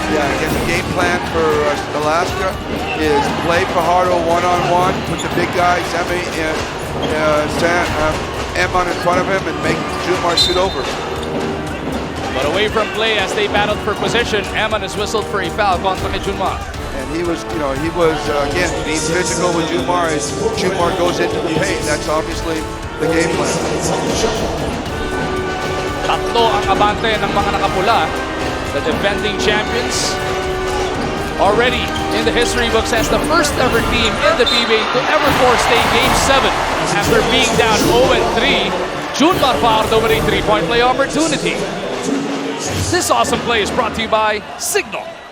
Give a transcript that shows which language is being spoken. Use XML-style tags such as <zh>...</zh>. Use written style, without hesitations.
<en>Yeah, again, the game plan for Alaska is play Fajardo one-on-one, put the big guys, Eman in front of him, and make Junmar shoot over. But away from play as they battled for position, Eman is whistled for a foul</en> <tl>kontra kay</tl> <en>Junmar. And he was, you know, again, being physical with Junmar as Junmar goes into the paint. That's obviously the game plan.</en> <tl>Tatlo ang abante ng mga nakapula.</tl> <en>The defending champions already in the history books as the first ever team in the PBA to ever force a Game 7 after being down 0-3. Junmar Pardo with a 3-point play opportunity. This awesome play is brought to you by Signal.</en>